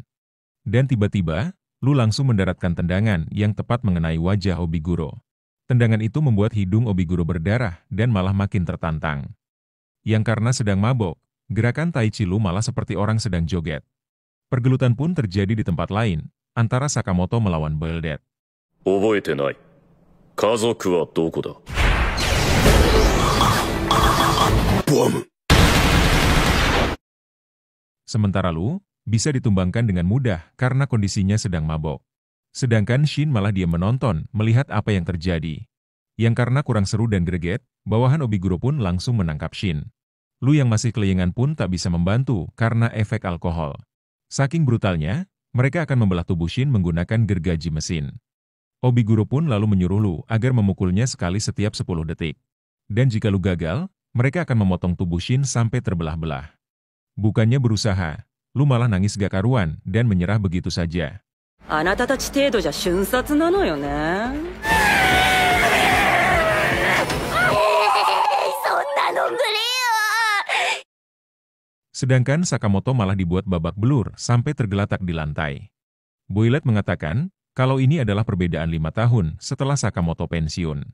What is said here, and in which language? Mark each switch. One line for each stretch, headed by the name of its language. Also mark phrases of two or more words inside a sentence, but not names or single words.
Indonesian: Dan tiba-tiba, Lu langsung mendaratkan tendangan yang tepat mengenai wajah Obiguro. Tendangan itu membuat hidung Obiguro berdarah dan malah makin tertantang. Yang karena sedang mabok, gerakan Taichi Lu malah seperti orang sedang joget. Pergelutan pun terjadi di tempat lain, antara Sakamoto melawan Boilet.
Japanese: 覚えてない。家族はどこだ?
Indonesian: Bom! Sementara Lu bisa ditumbangkan dengan mudah karena kondisinya sedang mabok. Sedangkan Shin malah diam menonton, melihat apa yang terjadi. Yang karena kurang seru dan greget, bawahan Obiguro pun langsung menangkap Shin. Lu yang masih kelayangan pun tak bisa membantu karena efek alkohol. Saking brutalnya, mereka akan membelah tubuh Shin menggunakan gergaji mesin. Obiguro pun lalu menyuruh Lu agar memukulnya sekali setiap 10 detik. Dan jika Lu gagal, mereka akan memotong tubuh Shin sampai terbelah-belah. Bukannya berusaha, Lu malah nangis gak karuan dan menyerah begitu saja.
Japanese: あなたたち程度じゃ瞬殺なのよね。
Indonesian: Sedangkan Sakamoto malah dibuat babak belur sampai tergeletak di lantai. Boilet mengatakan, kalau ini adalah perbedaan 5 tahun setelah Sakamoto pensiun.